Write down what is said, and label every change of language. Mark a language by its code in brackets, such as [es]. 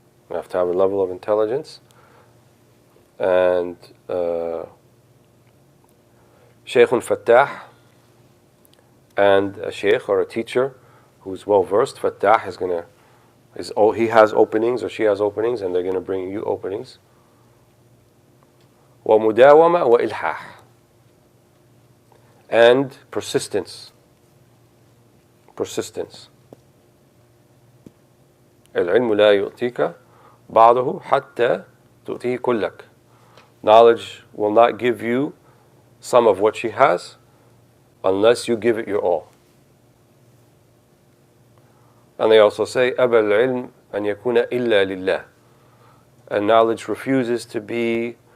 [en] You have to have a level of intelligence. And Shaykhun Fattah, and a Shaykh or a teacher who's well versed. Fattah he has openings or she has openings, and they're going to bring you openings. [ar] وَمُدَاوَمَةٌ وَإِلْحَاحٌ, [en] and persistence. [ar] العلم لا يؤتيك بعضه حتى تؤتيه كلك. [en] Knowledge will not give you some of what she has unless you give it your all. And they also say [ar] أبى العلم أن يكون إلا لله. [en] And knowledge refuses to be